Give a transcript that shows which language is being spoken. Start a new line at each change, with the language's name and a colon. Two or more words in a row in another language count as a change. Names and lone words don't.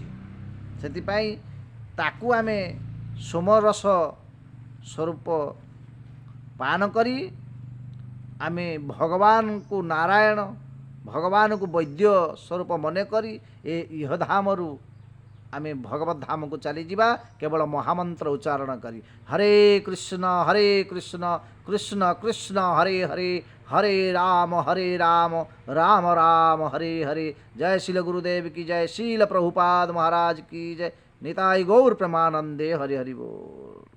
Odia: ସେଥିପାଇଁ ତାକୁ ଆମେ ସୋମରସ ସ୍ୱରୂପ ପାନ କରି ଆମେ ଭଗବାନଙ୍କୁ ନାରାୟଣ, ଭଗବାନଙ୍କୁ ବୈଦ୍ୟ ସ୍ୱରୂପ ମନେକରି ଏ ଇହଧାମରୁ ଆମେ ଭଗବତ ଧାମକୁ ଚାଲିଯିବା, କେବଳ ମହାମନ୍ତ୍ର ଉଚ୍ଚାରଣ କରି ହରେ କୃଷ୍ଣ କୃଷ୍ଣ କୃଷ୍ଣ ହରେ ହରେ, ହରେ ରାମ ରାମ ରାମ ହରେ ହରେ।
Hindi: जय श्रील गुरुदेव की जय, श्रील प्रभुपाद महाराज की जय।
Bangla: নিতাই গৌর প্রেমানন্দে। হরি হরি বোল।